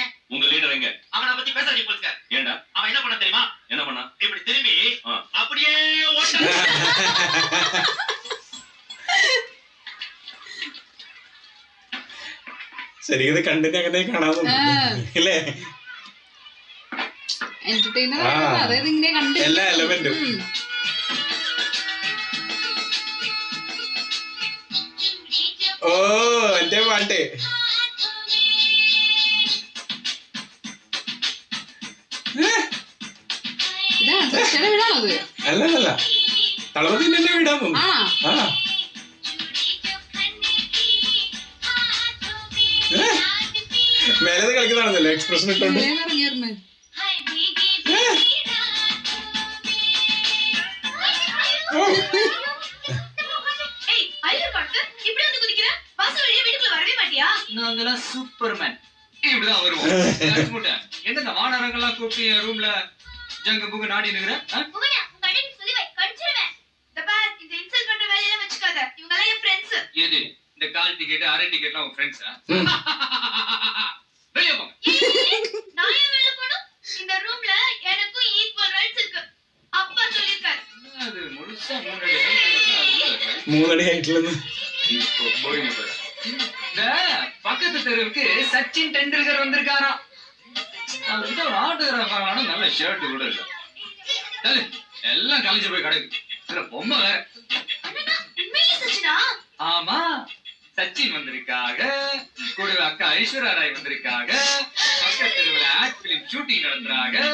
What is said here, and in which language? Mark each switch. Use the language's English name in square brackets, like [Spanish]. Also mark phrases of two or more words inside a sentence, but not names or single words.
[Tamil] உங்க லீடர் எங்க? அவனை பத்தி பேசாதீங்க போலீஸ்கார். ஏண்டா? அவன் என்ன பண்ண தெரியுமா? என்ன பண்ணா? இப்படி திரும்பி அப்படியே ஓட்ட. சரி இது [Malayalam] കണ്ടിട്ട് അങ്ങനെ കാണാതെ ഇല്ലേ എന്റർടൈനർ അതായത് ഇങ്ങനെ കണ്ട് എല്ലാ എലമെന്റും ഓ എന്റെ പാട്ട് ഇതാ ദർശന വിടാണത് അല്ലല്ല തളപതി തന്നെ വിടാമോ ആ മേലത് കളിക്കുന്നതാണല്ലോ എക്സ്പ്രഷൻ ഇട്ടോണ്ട് ഇറങ്ങിയിരുന്നു [Tamil] நாங்கெல்லாம் சூப்பர்மேன். இப்படிதான் வருவோம். என்ன வானரங்கெல்லாம் கூப்பிட்டு என் ரூம்ல ஜங்க புக்கு நாடி நிக்கிற? எது இந்த கால் டிக்கெட் அரை டிக்கெட்லாம் உங்க ஃப்ரெண்ட்ஸா? வெளிய போங்க. நான் ஏன் வெளிய போணும்? இந்த ரூம்ல எனக்கும் ஈக்குவல் ரைட்ஸ் இருக்கு. அப்பா சொல்லிருக்காரு. அது முழுசா மூணடி [Malayalam] മൂന്നടി ആയിട്ടുള്ളത് [Tamil] போயிங்க பாரு. இந்த பக்கத்து தெருவுக்கு சச்சின் டெண்டுல்கர் வந்திருக்காராம். அவர்கிட்ட ஒரு ஆட்டோகிராஃப் வாங்கணும். நல்ல ஷர்ட் கூட இல்ல. தள்ளு, எல்லாம் கலைஞ்சு போய் கிடக்கு. இதுல பொம்மை வேற. உண்மையே சச்சினா? ஆமா, சச்சின் வந்திருக்காக, கூட அக்கா ஐஸ்வர்யா ராய் வந்திருக்காக, பக்கத்து தெருவுல ஆக்ட் பிலிம் ஷூட்டிங் நடத்துறாங்க.